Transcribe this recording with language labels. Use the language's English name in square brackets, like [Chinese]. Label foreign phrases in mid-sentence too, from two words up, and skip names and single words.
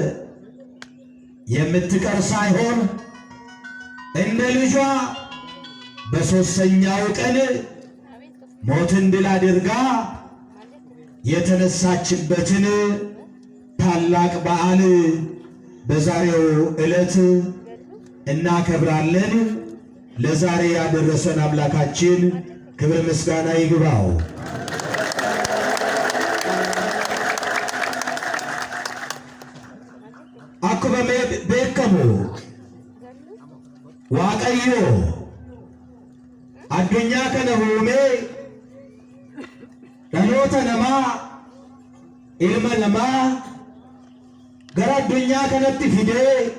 [Amharic] የምትቀር ሳይሆን እንደ ልጇ በሦስተኛው ቀን ሞትን ድል አድርጋ የተነሳችበትን ታላቅ በዓል በዛሬው ዕለት እናከብራለን። ለዛሬ ያደረሰን አምላካችን ክብር ምስጋና ይግባው። [Oromo] akkuma beekamu Waaqayyo addunyaa kana uumee dhaloota namaa ilma namaa gara addunyaa kanatti fidee